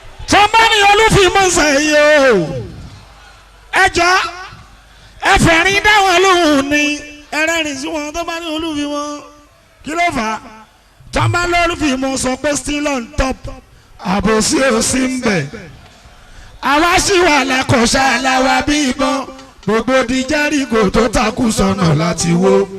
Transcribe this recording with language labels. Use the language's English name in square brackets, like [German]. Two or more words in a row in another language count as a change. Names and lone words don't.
[Yoruba] Tó bá ní Olúfimọ́ sẹ́yìn o. Ẹ jọ, ẹ fẹ̀rín dá wọn lóhùn ni. Ẹ rẹ́rìn sí wọn tó bá ní Olúfimọ́. Kí ló fà á? Tó bá ní Olúfimọ́ sọ pé [English] still on top. [Yoruba] Àbòsí ò sí ń bẹ̀. Àwa ṣì wà lákọ̀ọ́ṣà làwa bí ìbọn. Gbogbo di Jẹ́ríkò tó takú sọ́nà láti wó.